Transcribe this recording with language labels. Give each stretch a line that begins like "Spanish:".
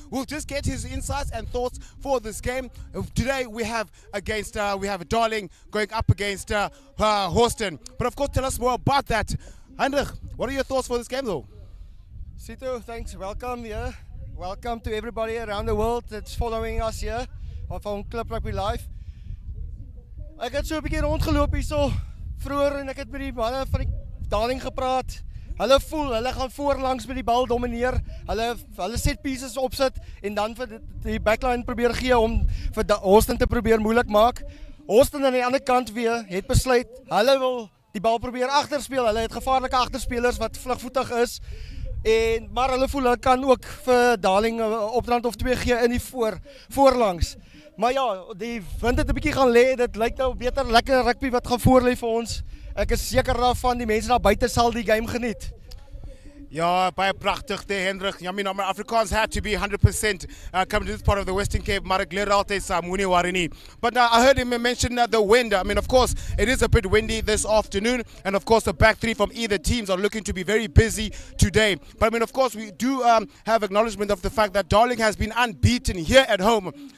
English: We'll just get his insights and thoughts for this game. Today we have Darling going up against Hawston. But of course, tell us more about that. Heinrich, what are your thoughts for this game though? Sito, thanks. Welcome here. Welcome to everybody around the world that's following us here van Club Rugby Live.
Afrikaans: Ek het so 'n bietjie rondgeloop hierso vroeër en ek het met die manne van die Darling gepraat. Hulle voel hulle gaan voorlangs met die bal domineer. Hulle set pieces opsit en dan vir die backline probeer gee om vir Hawston te probeer moeilik maak. Hawston aan die ander kant weer het besluit hulle wil die bal probeer agterspeel. Hulle het gevaarlike agterspelers wat vlugvoetig is. Maar hulle voel hulle kan ook vir Darling 'n opdrand of twee gee in die voorlangs. Maar ja, die wind het 'n bietjie gaan lê. Dit lyk nou beter lekker rugby wat gaan voorlê vir ons. Ek is seker daarvan die mense daar buite sal die game geniet. Ja, baie prachtig there, Hendrik.
English: I mean, Afrikaans had to be 100% coming to this part of the Western Cape.
Afrikaans: Maar geleer altyd
English: Samuni Warini. But I heard him mention the wind. I mean, of course, it is a bit windy this afternoon. And of course, the back three from either teams are looking to be very busy today. But I mean, of course, we do have acknowledgement of the fact that Darling has been unbeaten here at home.